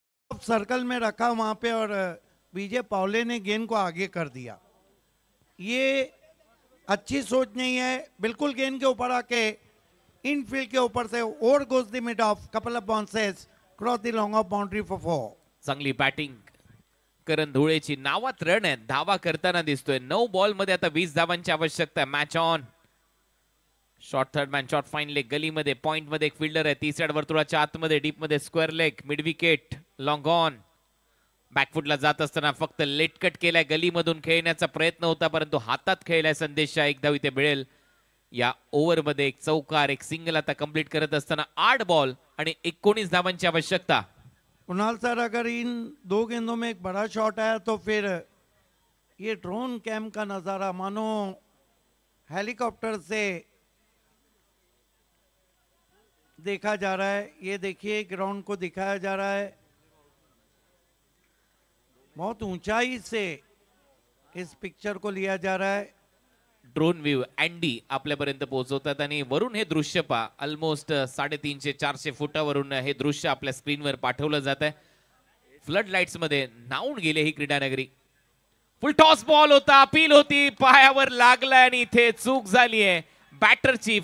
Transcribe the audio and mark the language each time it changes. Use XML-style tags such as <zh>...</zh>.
<hi>Circle में रखा वहां पे और विजय पावले ने गेंद को आगे कर दिया. ये अच्छी सोच नहीं है. बिल्कुल गेंद के ऊपर आके इनफील्ड के ऊपर से</hi> <en>Over goes the mid off, couple of bounces, cross the long off boundary for 4.</en> <mr>चांगली बॅटिंग करण धुळेची. नावात रन आहे, धावा करताना दिसतोय. 9 बॉल मध्ये आता 20 धावांची आवश्यकता. Match on. Short third man, short fine leg. गलीमध्ये point मध्ये एक फिल्डर आहे. 30 वर्तुळाच्या आतमध्ये, डीप मध्ये square leg, mid wicket, long on. बॅकफुटला जात असताना फक्त लेटकट केलाय, गलीमधून खेळण्याचा प्रयत्न होता परंतु हातात खेळलाय संदेश शाह. एक धाव इथे मिळेल. या ओव्हरमध्ये एक चौकार एक सिंगल आता कंप्लीट करत असताना 8 बॉल आणि 19 धावांची आवश्यकता.</mr> <hi>कुणाल सर, अगर इन 2 गेंदों में एक बड़ा शॉट आया तो फिर ये ड्रोन कैम का नज़ारा मानो हेलीकॉप्टर से देखा जा रहा है. ये देखिए ग्राउंड को दिखाया जा रहा है, बहुत ऊंचाई से इस पिक्चर को लिया जा रहा है.</hi> <mr>ड्रोन व्ह्यू अँडी आपल्यापर्यंत पोहोचवतात आणि वरून हे दृश्य पहा. ऑलमोस्ट 350-400 फुटावरून हे दृश्य आपल्या स्क्रीनवर पाठवलं जात आहे. फ्लड लाईट्स मध्ये नाऊन गेले ही क्रीडानगरी. फुल टॉस बॉल होता, अपील होती, पायावर लागलाय आणि इथे चूक झाली आहे बॅटरची.</mr>